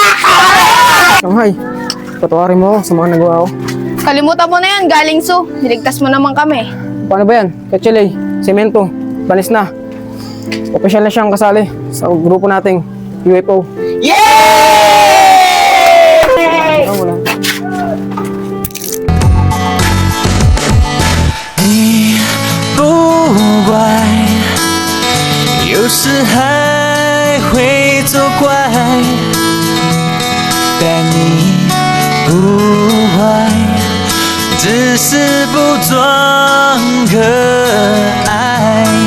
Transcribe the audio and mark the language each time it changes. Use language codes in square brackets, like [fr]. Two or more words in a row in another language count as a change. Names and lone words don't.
[tl] Shanghai, patawarin mo ako sa mga nagawa ko. Kalimutan mo na yan, Galing Su. Niligtas mo naman kami. Paano ba yan? Kachile, Semento, Balis na. Opisyal na siyang kasali sa grupo nating UFO. Ano mo lang? [zh] 不乖，有时还会作怪，但你不坏，只是不装可爱。